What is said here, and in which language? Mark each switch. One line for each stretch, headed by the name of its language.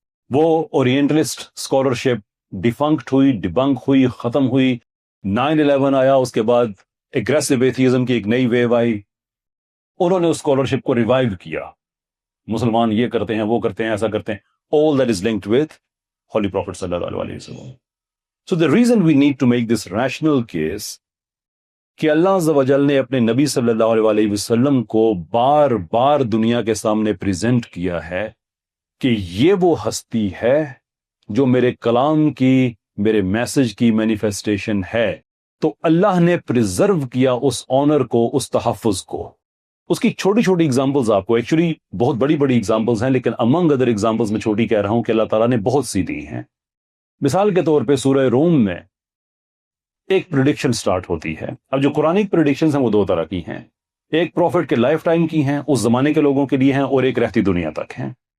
Urdu: وہ orientalist scholarship ڈیفنکٹ ہوئی، ڈیبنک ہوئی، ختم ہوئی. 9/11 آیا، اس کے بعد اگریسو ایتھیزم کی ایک نئی ویو آئی. انہوں نے اس اسکالرشپ کو ریوائیو کیا. مسلمان یہ کرتے ہیں، وہ کرتے ہیں، ایسا کرتے ہیں.
English: All that is linked with Holy Prophet sallallahu alaihi wasallam. So the reason we need to make this rational case
Urdu: کہ اللہ عز و جل نے اپنے نبی صلی اللہ علیہ وسلم کو بار بار دنیا کے سامنے پریزنٹ کیا ہے کہ یہ وہ ہستی ہے جو میرے کلام کی، میرے میسج کی مینیفیسٹیشن ہے، تو اللہ نے پریزرو کیا اس آنر کو، اس تحفظ کو۔ اس کی چھوٹی چھوٹی ایگزامپلز آپ کو، ایکچولی بہت بڑی بڑی ایگزامپلز ہیں، لیکن امنگ ادر ایگزامپلز میں چھوٹی کہہ رہا ہوں کہ اللہ تعالیٰ نے بہت سی دی ہیں۔ مثال کے طور پہ سورہ روم میں ایک پریڈکشن سٹارٹ ہوتی ہے۔ اب جو قرآنک پریڈکشنز ہیں وہ دو طرح کی ہیں، ایک پروفٹ کے لائف ٹائم کی ہیں، اس زمانے کے لوگوں کے لیے ہیں، اور ایک رہتی دنیا تک ہیں۔